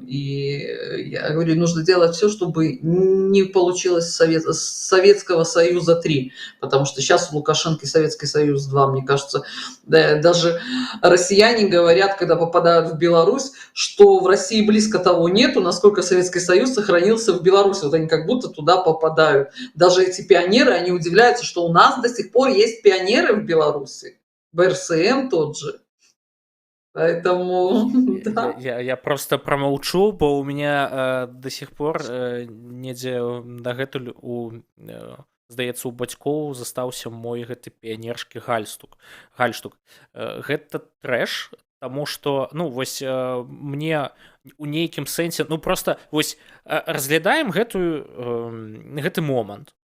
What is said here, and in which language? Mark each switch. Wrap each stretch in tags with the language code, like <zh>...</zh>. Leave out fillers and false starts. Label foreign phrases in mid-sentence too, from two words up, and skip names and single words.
<ru>И я говорю, нужно делать все, чтобы не получилось Советского Союза 3, потому что сейчас у Лукашенко Советский Союз 2, мне кажется, даже россияне говорят, когда попадают в Беларусь, что в России близко того нету, насколько Советский Союз сохранился в Беларуси. Вот они как будто туда попадают. Даже эти пионеры, они удивляются, что у нас до сих пор есть пионеры в Беларуси. БРСМ тот же. Поэтому да. Я просто промолчу, бо у меня до сих пор</ru> <be>недзе дагэтуль здаецца, у бацькоў застаўся мой гэты піянерскі гальштук. Гэта трэш, таму што, ну, вось мне у нейкім сэнсе, ну, просто вось разглядаем гэты момант.</be>